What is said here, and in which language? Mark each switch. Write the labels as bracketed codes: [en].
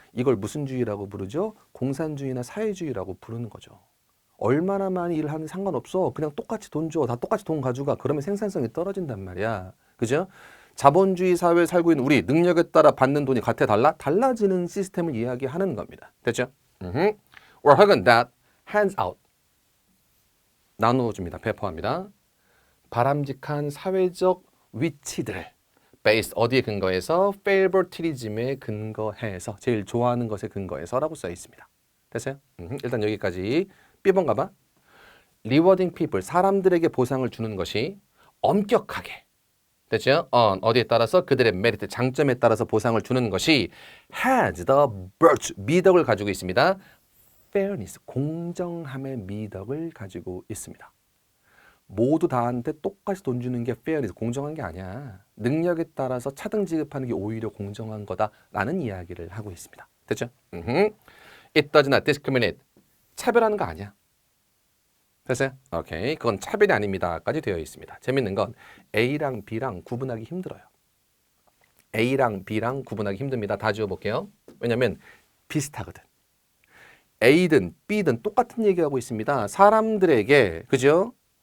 [ko] 이걸 무슨 주의라고 부르죠? 공산주의나 사회주의라고 부르는 거죠. 얼마나 많이 일을 하는 상관없어. 그냥 똑같이 돈 줘. 다 똑같이 돈 가져가. 그러면 생산성이 떨어진단 말이야. 그죠? 자본주의 사회에 살고 있는 우리, 능력에 따라 받는 돈이 같아 달라? 달라지는 시스템을 이야기하는 겁니다. 됐죠? [en] Or [ko] 혹은 [en] that hands out. [ko] 나누어줍니다. 배포합니다. 바람직한 사회적 위치들을 based, 어디에 근거해서? favoritism에 근거해서, 제일 좋아하는 것에 근거해서라고 써 있습니다. 됐어요? 일단 여기까지. B번 가봐. [en] rewarding people, [ko] 사람들에게 보상을 주는 것이 엄격하게, 됐죠? 어디에 따라서? 그들의 메리트, 장점에 따라서 보상을 주는 것이 [en] has the virtue, [ko] 미덕을 가지고 있습니다. fairness, 공정함의 미덕을 가지고 있습니다. 모두 다한테 똑같이 돈 주는 게 fairness, 공정한 게 아니야. 능력에 따라서 차등 지급하는 게 오히려 공정한 거다라는 이야기를 하고 있습니다. 됐죠? [en] It does not discriminate, [ko] 차별하는 거 아니야. 됐어요? 오케이. 그건 차별이 아닙니다까지 되어 있습니다. 재밌는 건 A랑 B랑 구분하기 힘들어요. A랑 B랑 구분하기 힘듭니다. 다 지워볼게요. 왜냐면 비슷하거든. A든 B든 똑같은 얘기하고 있습니다. 사람들에게, 그죠?